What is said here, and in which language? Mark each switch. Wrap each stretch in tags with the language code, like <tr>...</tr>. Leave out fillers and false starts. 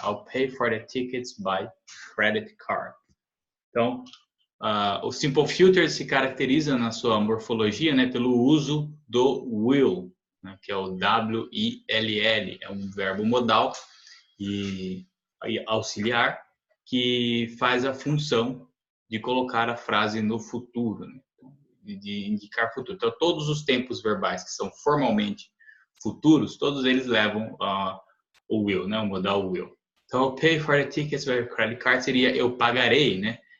<en>I'll pay for the tickets by credit card.</en> <pt>Então, o Simple Future se caracteriza na sua morfologia, né, pelo uso do will, né, que é o W-I-L-L, é um verbo modal e auxiliar que faz a função de colocar a frase no futuro, né, de indicar futuro. Então, todos os tempos verbais que são formalmente futuros, todos eles levam o will, né, o modal will.</pt> <en>Então, I'll pay for the tickets by credit card</en> <pt>seria eu pagarei, né?</pt>